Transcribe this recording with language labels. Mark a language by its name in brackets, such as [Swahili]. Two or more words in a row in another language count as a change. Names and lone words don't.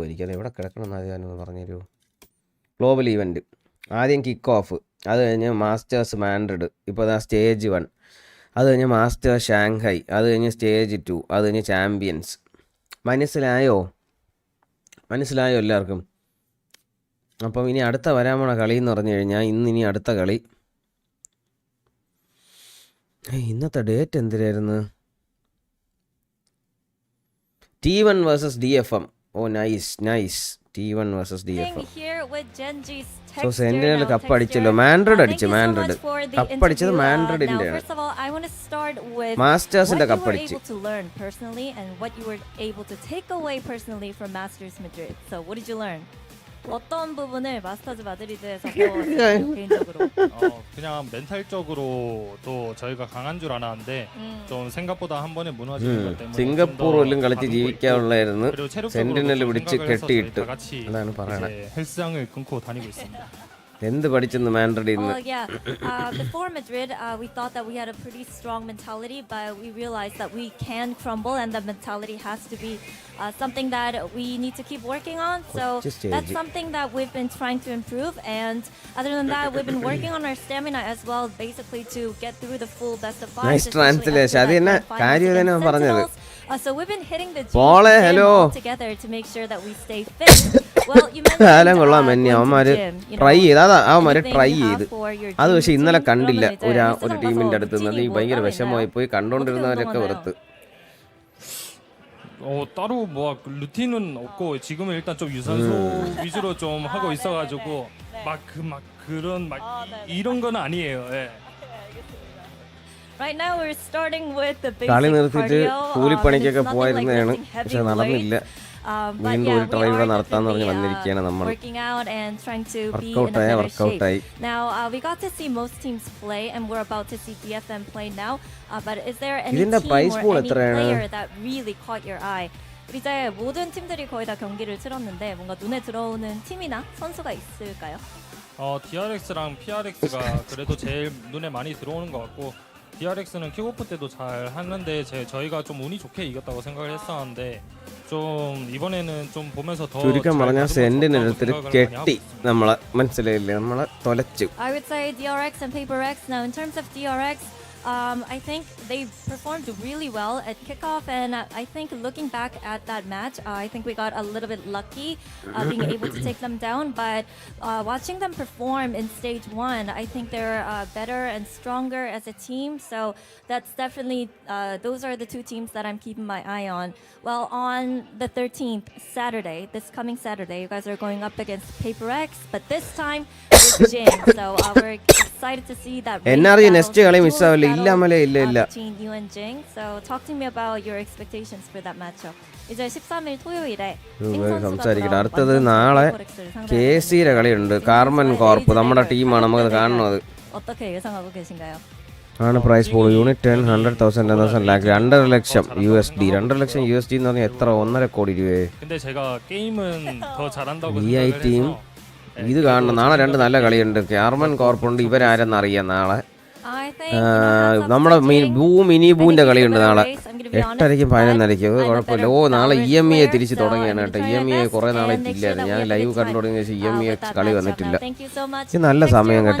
[Malayalam] എനിക്കത് എവിടെ കിടക്കണം എന്ന് പറഞ്ഞുതരുമോ? [English] global event [Malayalam] ആദ്യം [English] kick off, [Malayalam] അത് കഴിഞ്ഞ് മാസ്റ്റേഴ്സ് മാൻഡ്രിഡ്, ഇപ്പോൾ അതാ സ്റ്റേജ് 1, അത് കഴിഞ്ഞ് മാസ്റ്റേഴ്സ് ഷാങ്ഹായ്, അത് കഴിഞ്ഞ് സ്റ്റേജ് 2, അത് കഴിഞ്ഞ് ചാമ്പ്യൻസ്. മനസ്സിലായോ എല്ലാവർക്കും? അപ്പം ഇനി അടുത്ത വരാൻ പോണ കളി എന്ന് പറഞ്ഞു കഴിഞ്ഞാൽ ഇനി അടുത്ത കളി, ഇന്നത്തെ ഡേറ്റ് എന്തിനായിരുന്നു? T1 vs DFM. [English] Oh, nice. T1 vs DFM. [Malayalam] So Sentinel കപ്പ് അടിച്ചല്ലോ. മാൻഡ്രിഡ് അടിച്ചു. കപ്പ് അടിച്ചത് മാൻഡ്രിഡിന്റെ ആണ്. മാസ്റ്റേഴ്സിന്റെ കപ്പ് അടിച്ചു. [Korean] 어떤 부분을 마스터즈 마드리드에서 배웠어요, 개인적으로? 그냥 멘탈적으로 또 저희가 강한 줄 알았는데 좀 생각보다 한 번에 무너지는 것 때문에 [Malayalam] 싱가포르ലും കളിച്ച് ജീവിക്കാനുള്ളായിരുന്നു. സെന്റിനൽ പിടിച്ച് കെട്ടിയിട്ട് അതാണ് പറയണത്. [Korean] 헬스장을 끊고 다니고 있습니다. [Malayalam] എന്ത് പഠിച്ചെന്ന് മാൻഡ്രിഡിൽ നിന്ന്? [English] Before Madrid, we thought that we had a pretty strong mentality, but we realized that we can crumble, and the mentality has to be something that we need to keep working on. So that's something that we've been trying to improve. And other than that, we've been working on our stamina as well, basically to get through the full best of 5. Nice translation. [Malayalam] അത് തന്നെ കാര്യം തന്നെ പറഞ്ഞത്. [English] So we've been hitting the gym all together to make sure that we stay fit. Well, you mentioned [Malayalam] അവന്മാര് ട്രൈ ചെയ്ത് അവന്മാര് ട്രൈ ചെയ്ത് അത് പക്ഷെ ഇന്നലെ കണ്ടില്ല. ഒരു ടീമിന്റെ അടുത്ത് നിന്ന് ഭയങ്കര വിഷമമായി പോയി. കണ്ടോണ്ടിരുന്നവരൊക്കെ വെറുത്ത്. [Korean] 따로 뭐 루틴은 없고 지금은 일단 좀 유산소 위주로 좀 하고 있어가지고 그런 이런 건 아니에요. 예. [English] Right now we're starting with the basic [Malayalam] കളി നിർത്തിയിട്ട് കൂലിപ്പണിക്കൊക്കെ [English] cardio. [Malayalam] പോയിരുന്നതാണ്, പക്ഷെ നടന്നില്ല. വീണ്ടും ഒരു ട്രൈ ഇവിടെ നടത്താന്ന് പറഞ്ഞ് വന്നിരിക്കുകയാണ് നമ്മൾ. വർക്കൗട്ടായി. [English] Now we got to see most teams play, and we're about to see DFM play now. But is there any [Malayalam] ഇതിന്റെ [English] team [Malayalam] പ്രൈസ് [English] or [Malayalam] പൂൾ [English] any [Malayalam] എത്രയാണ്? [English] player that really caught your eye? [Korean] 이제 모든 팀들이 거의 다 경기를 치렀는데 뭔가 눈에 들어오는 팀이나 선수가 있을까요? DRX랑 PRX가 그래도 제일 눈에 많이 들어오는 것 같고, DRX는 킥오프 때도 잘 하는데 저희가 좀 운이 좋게 이겼다고 생각을 했었는데 좀 이번에는 좀 보면서 더 [Malayalam] ചുരുക്കം പറഞ്ഞാൽ സെന്റിന്റെ അടുത്ത് കെട്ടി നമ്മളെ മനസ്സിലായില്ലേ, നമ്മളെ തൊലച്ചു. [English] I would say DRX and PaperX. Now in terms of DRX, I think they performed really well at kickoff, and I think looking back at that match, I think we got a little bit lucky being able to take them down. But watching them perform in stage 1, I think they're better and stronger as a team. So that's definitely those are the two teams that I'm keeping my eye on. Well, on the 13th, Saturday, this coming Saturday, you guys are going up against PaperX, but this time with Jing. So we're excited to see that. [Malayalam] NRG നെക്സ്റ്റ് കളി മിസ്സാവില്ല. ഇല്ല [English] between you and Jing. So talk to me about your expectations for that matchup. [Korean] 이제 13일 토요일에 [Malayalam] സംസാരിക്കട്ടെ. അടുത്തത് നാളെ KCയുടെ കളിയുണ്ട്. കാർമൻ കോർപ്പ് നമ്മുടെ ടീമാണ്, നമുക്ക് കാണുന്നത്. [Korean] 어떻게 예상하고 계신가요? [Malayalam] ആണ് പ്രൈസ് പൂൾ. യൂണിറ്റ് 10, 100,000, 10,000 ലാക്ക്, 2.5 ലക്ഷം USD. 2.5 ലക്ഷം USD എന്ന് പറഞ്ഞാൽ എത്ര? 1.5 കോടി രൂപയെ. [Korean] 근데 제가 게임은 더 잘한다고 [Malayalam] VI ടീം ഇത് കാണണം. നാളെ 2 നല്ല കളിയുണ്ട്. കാർമൻ കോർപ്പുണ്ട്. ഇവരാരെന്നറിയാം നാളെ. നമ്മുടെ മിനി ബൂന്റെ കളിയുണ്ട് നാളെ 8:30ക്കും 11:30ക്കും. അത് കുഴപ്പമില്ല. നാളെ EMEA തിരിച്ച് തുടങ്ങിയാണ് കേട്ടോ. EMEA കുറേ നാളായിട്ട് ഇല്ലായിരുന്നു. ഞാൻ ലൈവ് കണ്ടു തുടങ്ങിയ ശേഷം EMEA കളി വന്നിട്ടില്ല. ഇത് നല്ല സമയം കേട്ടോ.